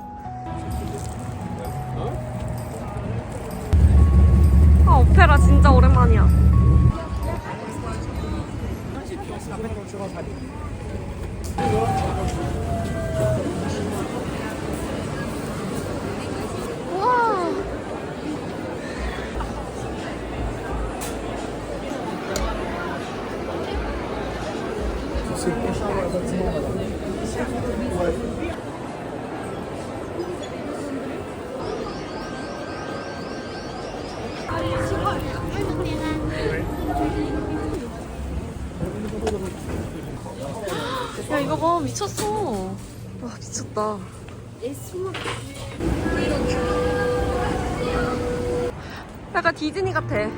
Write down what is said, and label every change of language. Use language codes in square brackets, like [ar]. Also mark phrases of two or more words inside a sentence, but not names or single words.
[ko] 오페라 진짜 오랜만이야. 우와. [fr] C'est le prochain bâtiment là-bas. Ouais. [ko] 야, 이거 봐. 미쳤어. 와, 미쳤다. 약간 디즈니 같아.